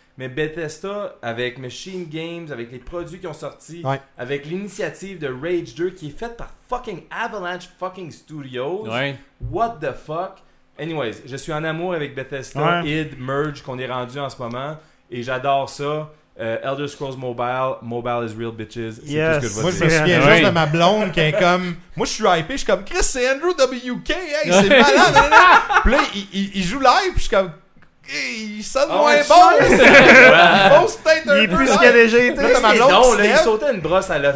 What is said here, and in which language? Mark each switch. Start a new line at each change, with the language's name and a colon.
French: Mais Bethesda, avec Machine Games, avec les produits qui ont sorti, avec l'initiative de Rage 2 qui est faite par fucking Avalanche fucking Studios,
English: what the fuck?
French: Anyways, je suis en amour avec Bethesda, id, merge qu'on est rendu en ce moment et j'adore ça.
English: Elder Scrolls Mobile is real bitches.
French: C'est tout ce que je vois. Moi, je me souviens juste de ma blonde qui est comme. Moi, je suis hypé, je suis comme Chris, c'est Andrew W.K. Hey, c'est malade. Là, puis là, il joue live, puis je suis comme. Hey, il sonne moins bon. Il pose peut-être un peu. Il est plus ce qu'il avait jeté. Il sautait une brosse à l'œuf.